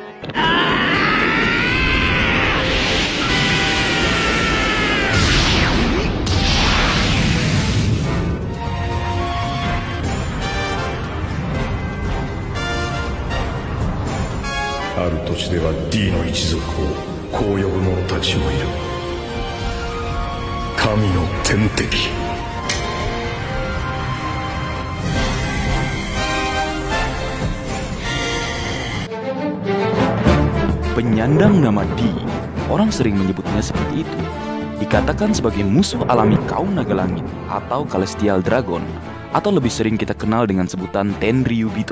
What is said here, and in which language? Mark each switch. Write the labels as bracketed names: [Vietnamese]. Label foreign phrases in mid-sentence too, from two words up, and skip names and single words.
[Japanese] ある土地では D の一族をこう呼ぶ者たちもいる。神の天敵。 [Indonesian] Penyandang nama D, orang sering menyebutnya seperti itu, dikatakan sebagai musuh alami kaum naga langit atau Celestial Dragon, atau lebih sering kita kenal dengan sebutan Tenryubito.